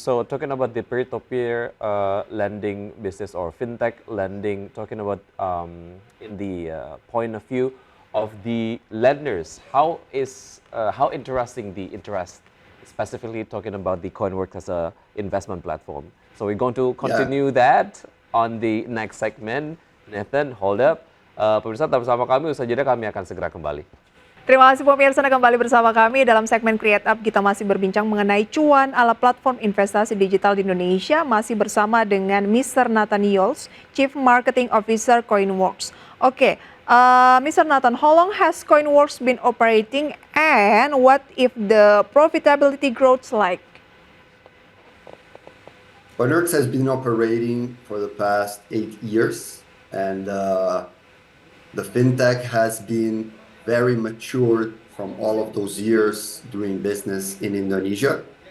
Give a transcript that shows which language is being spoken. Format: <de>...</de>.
<en>So talking about the peer-to-peer lending business or fintech lending, talking about in the point of view of the lenders, how interesting the interest, specifically talking about the KoinWorks as a investment platform. So we're going to continue that on the next segment.</en> <id>Nathan,</id> <en>hold up.</en> <id>Pemirsa tetap bersama kami, usai jeda kami akan segera kembali. Terima kasih pemirsa Anda kembali bersama kami dalam segmen Create Up. Kita masih berbincang mengenai cuan ala platform investasi digital di Indonesia. Masih bersama dengan Mr. Nathan Yols, Chief Marketing Officer KoinWorks.</id> <en>Oke, Mr. Nathan, how long has KoinWorks been operating and what if the profitability growth like? KoinWorks has been operating for the past 8 years, and the fintech has been very matured from all of those years doing business in Indonesia.</en>